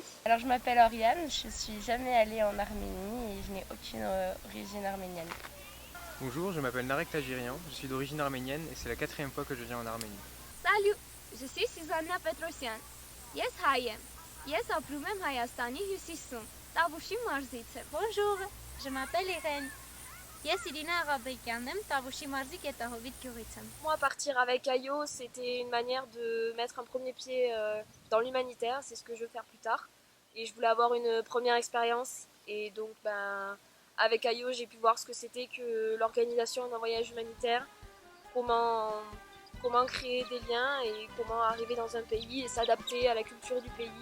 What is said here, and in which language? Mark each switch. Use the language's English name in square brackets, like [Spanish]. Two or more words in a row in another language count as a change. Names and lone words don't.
[French] Alors je m'appelle Oriane, je suis jamais allée en Arménie et je n'ai aucune origine arménienne. Bonjour, je m'appelle Narek Tagirian, je suis d'origine arménienne et c'est la 4e fois que je viens en Arménie. Salut, je suis Susanna Petrosyan. [Armenian] Ես հայ եմ։ Ես ապրում եմ Հայաստանի հյուսիսում, Տավուշի մարզից եմ։ [French] Bonjour, je m'appelle Irène. [Armenian] Ես, Իրինա Արաբեկյանն եմ, Տավուշի մարզի Քեթահովիտ գյուղից եմ. [French] Moi, partir avec Ayo, c'était une manière de mettre un premier pied dans l'humanitaire, c'est ce que je veux faire plus tard. Et je voulais avoir une première expérience. Et donc, avec Ayo, j'ai pu voir ce que c'était que l'organisation d'un voyage humanitaire, comment créer des liens et comment arriver dans un pays et s'adapter à la culture du pays.